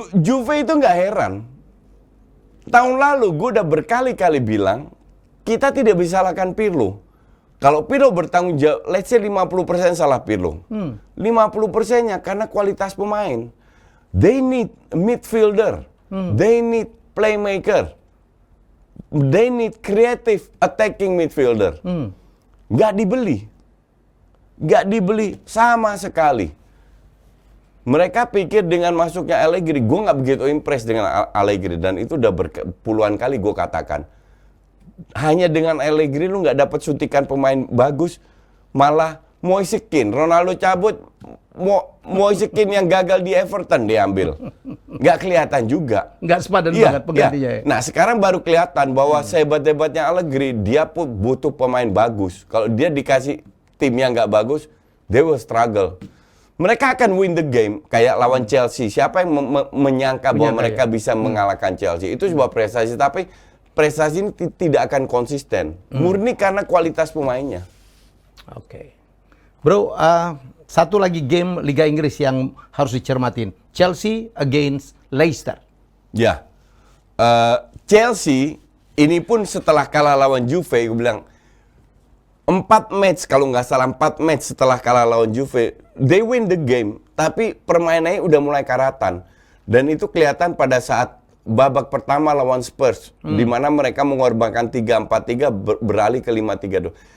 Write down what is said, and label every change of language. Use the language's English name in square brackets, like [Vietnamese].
[Indonesian] Juve itu nggak heran. Tahun lalu gue udah berkali-kali bilang kita tidak bisa salahkan Pirlo. Kalau Pirlo bertanggung jawab, [English] let's say 50% [Indonesian] salah Pirlo. 50%-nya karena kualitas pemain. [English] They need midfielder. They need playmaker. They need creative attacking midfielder. [Indonesian] Nggak dibeli. Nggak dibeli sama sekali. Mereka pikir dengan masuknya Allegri, gue nggak begitu impress dengan Allegri. Dan itu udah puluhan kali gue katakan. Hanya dengan Allegri lu nggak dapat suntikan pemain bagus. Malah Moise Kean, Ronaldo cabut, Moise Kean yang gagal di Everton diambil. Nggak kelihatan juga. Nggak sepadan banget penggantinya ya. Nah sekarang baru kelihatan bahwa sehebat-hebatnya Allegri, dia pun butuh pemain bagus. Kalau dia dikasih tim yang nggak bagus, [English] they will struggle. [Indonesian] Mereka akan [English] win the game [Indonesian] kayak lawan Chelsea. Siapa yang menyangka bahwa mereka bisa mengalahkan Chelsea? Itu sebuah prestasi, tapi prestasi ini tidak akan konsisten. Murni karena kualitas pemainnya. Oke. Bro, satu lagi game Liga Inggris yang harus dicermatin. Chelsea against Leicester. Ya. Chelsea ini pun setelah kalah lawan Juve, gue bilang 4 match kalau nggak salah 4 match setelah kalah lawan Juve, [English] they win the game, [Indonesian] tapi permainannya udah mulai karatan. Dan itu kelihatan pada saat babak pertama lawan Spurs, di mana mereka mengorbankan 3-4-3 beralih ke 5-3-2.